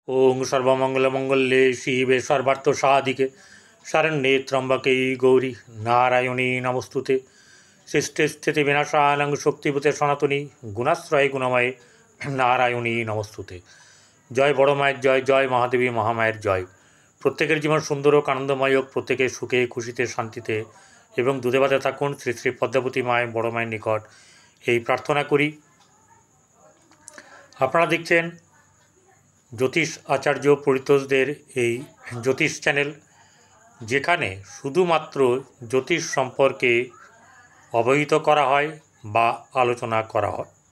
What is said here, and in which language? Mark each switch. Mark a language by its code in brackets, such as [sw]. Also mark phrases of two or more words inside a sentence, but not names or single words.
[sa] ओं सर्वमंगलमंगल्ये शिवे सर्वार्थसाधिके शरण्ये त्र्यंबके गौरी नारायणी नमस्तुते सृष्टि स्थिति विनाशानं शक्तिभूते सनातनी गुणाश्रय गुणमये नारायणी नमस्तुते। [bn] জয় বড় মায়ের জয়, জয় মহাদেবী মহামায়ের জয়, जय महादेवी महामायर जय। প্রত্যেকের জীবন সুন্দর আর আনন্দময় হোক, প্রত্যেকে সুখে খুশিতে শান্তিতে এবং দুধে ভাতে থাকুন শ্রী শ্রী পদ্মাবতী মায় বড় মায়ের নিকট এই প্রার্থনা করি। আপনারা দেখছেন জ্যোতিষ আচার্য পরিতোষদের এই জ্যোতিষ চ্যানেল, যেখানে শুধুমাত্র জ্যোতিষ সম্পর্কে অবহিত করা হয় বা আলোচনা করা হয়।